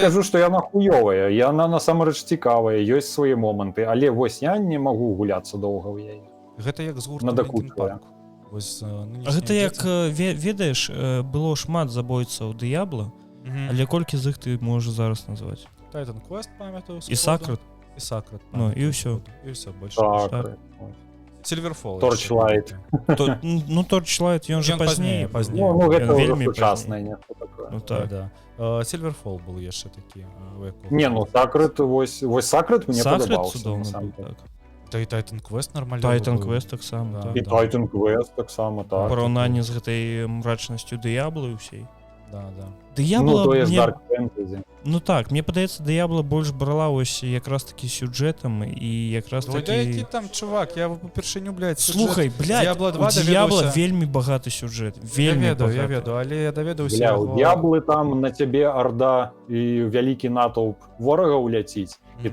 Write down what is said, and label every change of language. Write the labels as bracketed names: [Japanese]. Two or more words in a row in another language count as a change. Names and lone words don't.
[Belarusian] кажу, што яна хуёвая, яна насамрэч цікавая, ёсць свае моманты, але вось я не магу гуляцца доўга ў яе. Гэта як з гуртам Надакучвае. Linkin Park. Вось, нынешнія Гэта як дзеці. ведаеш, было шмат забойцаў Д'ябла, Мгм. але колькі з іх ты можаш зараз назваць? Titan Quest памятаю. І Сакрат. І Сакрат. Ну, і ўсё. І ўсё, [Russian] больше. [Belarusian] Так. так. Silverfall. Torchlight. Ну Torchlight, ён же Ён пазней. пазней. Ну гэта Ён ўжо вельмі сучаснае нешта такое. Ну Да, так. да. Silverfall был яшчэ такі. Не, ну Сакрат, вось Сакрат мне Сакрат падабаўся. цудоўны быў, насамрэч. так. Та і Titan Quest нормально. Titan быў. Quest таксама, Да. так. І Titan Quest таксама, У так. параўнанні з гэтай мрачнасцю Д'ябла і ўсей. Да. Ну, Д'ябла тое ж мне... [English] Dark Fantasy. [Belarusian] Ну так, мне падаецца, Д'ябла больш брала ось якраз такі сюжэтам і якраз Ой, да які такі... там чувак, я упершыню, блядь, Слухай, блядь, Diablo 2 у Д'ябла даведаўся. вельмі багаты сюжэт. Я Вельмі ведаю, багаты. але я даведаўся Бля, яго... у Д'яблы там на цябе арда і вялікі натоўп ворагаў ляціць, і